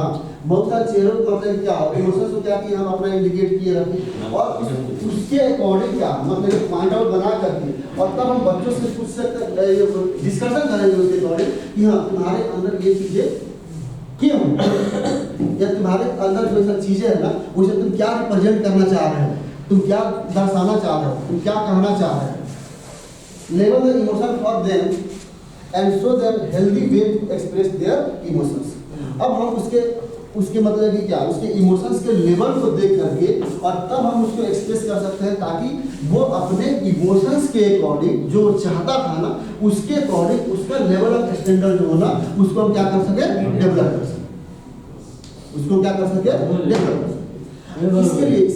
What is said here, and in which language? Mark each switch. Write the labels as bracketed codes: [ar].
[hi] हाँ बहुत सारे चेहरों को मतलब क्या इमोशंस को क्या कि हम अपना इंडिकेट किए रखें और उसके अकॉर्डिंग क्या मतलब पॉइंट आउट बना करके और तब हम बच्चों से पूछ सकते डिस्कशन करेंगे उसके अकॉर्डिंग कि हाँ तुम्हारे अंदर ये चीजें क्यों या तुम्हारे अंदर जो ऐसा चीजें है ना उसे तुम क्या रिप्रेजेंट करना चाह रहे हो, तुम क्या दर्शाना चाह रहे हो, तुम क्या कहना चाह रहे हो। [en] Level the emotion for them and show them healthy way to express their emotions. [hi] अब हम उसके मतलब कि क्या उसके इमोशंस के लेवल को देख करके और तब हम उसको एक्सप्रेस कर सकते हैं ताकि वो अपने इमोशंस के अकॉर्डिंग जो चाहता था ना उसके अकॉर्डिंग उसका लेवल ऑफ स्टैंडर्ड जो होना उसको हम क्या कर सके डेवलप कर सके, उसको क्या कर सके डेवलप कर सके।